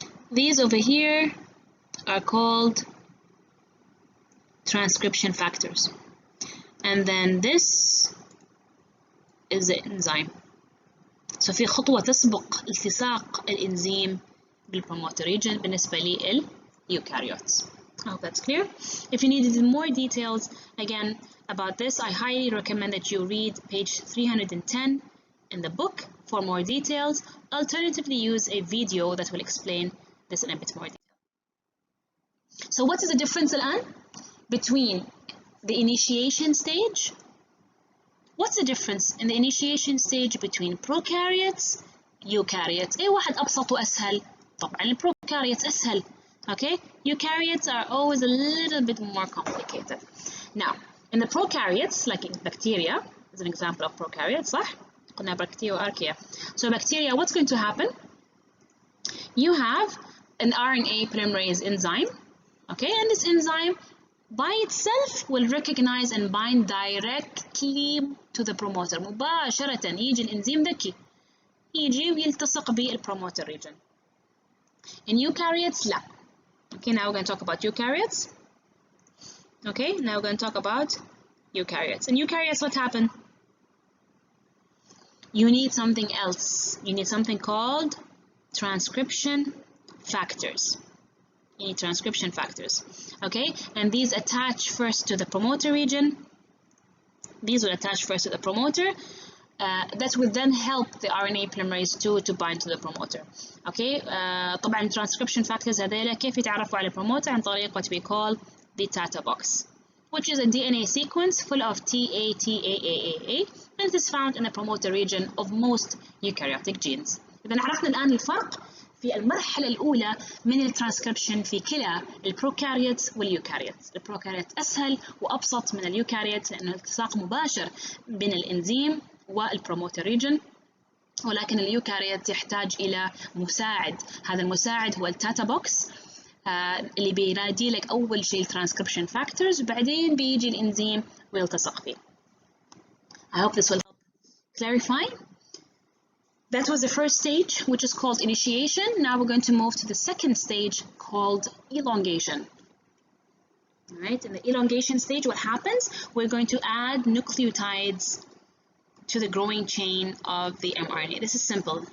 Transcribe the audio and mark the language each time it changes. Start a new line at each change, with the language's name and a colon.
English: These over here are called transcription factors, and then this is the enzyme.
Arabic: So في خطوة تسبق التصاق الإنزيم بالpromoter region بالنسبة للeukaryotes.
English: I hope that's clear. If you needed more details again about this, I highly recommend that you read page 310 in the book for more details. Alternatively, use a video that will explain this in a bit more detail. So what is the difference الآن between the initiation stage? What's the difference in the initiation stage between prokaryotes, eukaryotes?
Arabic: أي واحد أبسط وأسهل؟ طبعا البروkaryotes أسهل.
English: Okay, eukaryotes are always a little bit more complicated. Now, in the prokaryotes, like in bacteria, as an example of prokaryotes,
Arabic: صح؟ قلنا
English: bacteria archaea. So bacteria, what's going to happen? You have an RNA polymerase enzyme, okay, and this enzyme by itself will recognize and bind directly to the promoter.
Arabic: مباشرة يجي الإنزيم ذكي يجي ويلتصق بالpromoter region.
English: In eukaryotes, لا. Okay, now we're going to talk about eukaryotes. Okay, now we're going to talk about eukaryotes. In eukaryotes, what happened? You need something else. You need something called transcription factors. You need transcription factors. Okay, and these attach first to the promoter region. These will attach first to the promoter. That will then help the RNA polymerase 2 to bind to the promoter. Okay,
Arabic: طبعا transcription factors هذيلا كيف يتعرفوا على promoter عن طريق
English: what we call the Tata box, which is a DNA sequence full of TATAAA, and it is found in the promoter region of most eukaryotic genes.
Arabic: إذا عرفنا الآن الفرق في المرحلة الأولى من الترانسكريبشن في كلا البروكاريوتس واليوكاريوتس. البروكاريوت أسهل وأبسط من اليوكاريوت لأنه التصاق مباشر بين الإنزيم والبروموتر ريجن، ولكن اليوكاريوت يحتاج إلى مساعد. هذا المساعد هو التاتا بوكس اللي بينادي لك أول شيء الترانسكريبشن فاكتورز وبعدين بيجي الإنزيم ويلتصق فيه.
English: I hope this will help clarify. That was the first stage, which is called initiation. Now we're going to move to the second stage called elongation. All right, in the elongation stage, what happens? We're going to add nucleotides to the growing chain of the mRNA. This is simple.